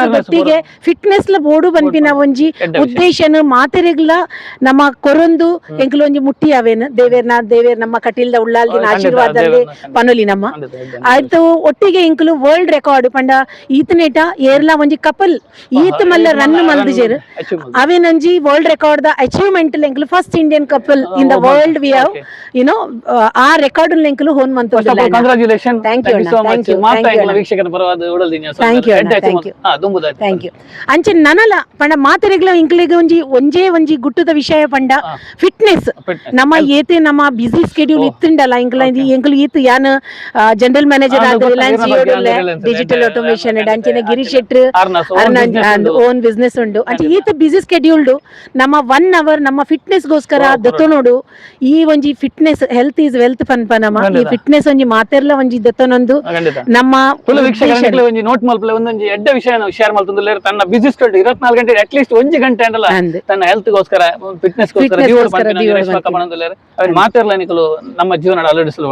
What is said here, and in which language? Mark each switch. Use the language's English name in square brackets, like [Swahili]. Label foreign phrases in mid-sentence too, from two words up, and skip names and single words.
[Tulu] ಒಟ್ಟಿಗೆ ಫಿಟ್ನೆಸ್ ಲ ಬೋರ್ಡು ಬನ್ಪಿನ ಒಂಜಿ ಉದ್ದೇಶನ ಮಾತೆರೆಗ್ಲ ನಮ್ಮ ಕೊರೊಂದು ಎಂಕಲು ಒಂಜಿ ಮುಟ್ಟಿ ಅವೇನ್ ದೇವೇರ್ ನಮ್ಮ ಕಟೀಲ್ದ ಉಳ್ಳಾಲ್ದಿನ ಆಶೀರ್ವಾದಲ್ಲಿ ಪನೊಲಿ ನಮ್ಮ ಆಯ್ತು ಒಟ್ಟಿಗೆ ಎಂಕಲು [English] world record [Tulu] ಪಂಡ ಈತನೇಟ ಏರ್ಲ ಒಂಜಿ ಕಪಲ್ ಈತ ಮಲ್ಲ ರನ್ ಮಲ್ದಿಜೆರ್ ಅವೇನಂಜಿ [English] world record [Tulu] ದ ಅಚೀವ್ಮೆಂಟ್ ಎಂಕಲು [English] first Indian couple in the world we have a record [Tulu] ಎಂಕಲು ಹೋನ್ ಮಂತ ಕಂಗ್ರಾಚುಲೇಷನ್ [English] thank you [Tulu] ಅಂಚೆ ನನಲ ಪಂಡ ಮಾತೆರೆಗ್ಲ ಎಂಕಲಿಗೆ ಒಂಜೇ ಗುಟ್ಟದ ವಿಷಯ ಪಂಡ ಫಿಟ್ನೆಸ್ ನಮ್ಮ ಏತೆ ನಮ್ಮ [English] busy schedule [Tulu] ಇತ್ತುಂಡಲ್ಲ ಎಂಕಲು ಈತ್ ಯಾನ್ [English] general manager [Tulu] ಆದ ರಿಲಯನ್ಸ್ ಡಿಜಿಟಲ್ ಆಟೋಮೇಷನ್ ಅಂಚನೆ ಗಿರೀಶ್ ಶೆಟ್ರು [English] own business [Tulu] ಉಂಡು ಅಂಚೆ ಈತ [English] busy scheduled [Tulu] ನಮ್ಮ 1 ಅವರ್ ನಮ್ಮ ಫಿಟ್ನೆಸ್ ಗೋಸ್ಕರ ದತ್ತನೋಡು ಈ ಒಂಜಿ [English] fitness health is wealth [Tulu] ಪನ್ಪ ನಮ್ಮ ಈ ಫಿಟ್ನೆಸ್ ಒಂಜಿ ಮಾತೆರ್ಲ ಒಂಜಿ ದತ್ತನೊಂದು ನಮ್ಮ ಒಂಜಿ ನೋಟ್ ಮಲ್ಪಲೆ ಒಂದೊಂಜಿ ಎಡ್ಡ ವಿಷಯ ಶೇರ್ ಮಲ್ತೊಂದುಲ್ಲೆರ್ ತನ್ನ [English] busy schedule [Tulu] 24 ಗಂಟೆ [English] at least [Tulu] 1 ಗಂಟೆ ಅಂಡಲ್ಲ ತನ್ನ ಹೆಲ್ತ್ ಗೋಸ್ಕರ ಫಿಟ್ನೆಸ್ ಗೋಸ್ಕರ ಮಾತೆರ್ಲ ನಿಕಲು ನಮ್ಮ ಜೀವನ ಅಳವಡಿಸಲು